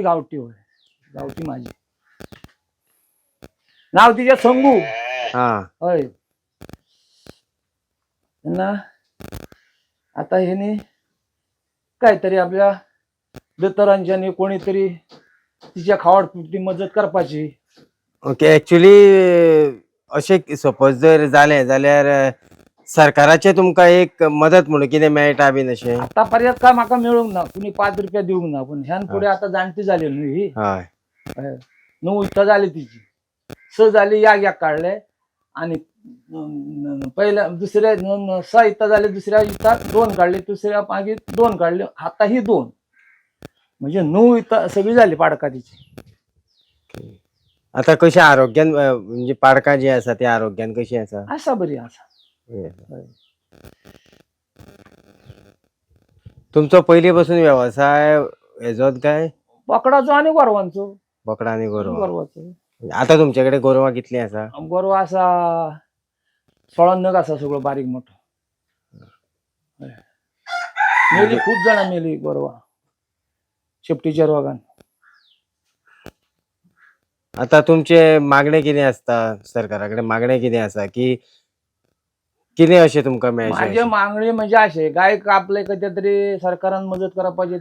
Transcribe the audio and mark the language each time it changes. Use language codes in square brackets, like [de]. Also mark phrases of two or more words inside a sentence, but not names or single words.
[mr] ही गावठी होय. गावठी माझी. नाव तिच्या संगू. हा. होय ना. [kok] आता ह्याने काहीतरी आपल्या दत्तरांच्याने कोणीतरी तिच्या खावडपुरती मदत करपाची. ओके. ऍक्च्युली अशें सपोज जर जालें जाल्यार सरकाराचे तुमकां एक मदत म्हणून कितें मेळटा बीन अशें? आतापर्यंत काय म्हाका मेळूंक ना. कुणी 5 रुपया दिवंक ना. पण ह्यान पुढे आता जाणटी झाली न्हू ही. हय. [mr] 9 इता झाली तिची. 6 झाली एक काढले आणि पहिल्या दुसऱ्या 6 इता झाले. दुसऱ्या इता 2 काढले. दुसऱ्या मागे 2 काढले. आता ही 2 म्हणजे 9 इता सगळी झाली पाडका तिची. [kok] आता कशी आरोग्यान म्हणजे पाडकां जी आसा ती आरोग्यान कशी आसा? असा बरी असा. तुमचो पयली पासून व्यवसाय हेजोच काय? बोकडाचो आणि गोरवांचो. बोकडा आनी गोरवां. गोरवाचो. आता तुमच्याकडे गोरवां कितली आसा? गोरवा असा 16 नग असा सगळं बारीक मोठं. मेली खूप जण मेली गोरवा शेपटीच्या रोगान. आता तुमचे मागणे कितें आसता सरकाराकडे? मागणे कितें आसा की कितें अशें तुमकां माझे मेळचें? [mr] मागणी म्हणजे असे गाय कापले कधी तरी सरकारान मदत करप पाहिजे.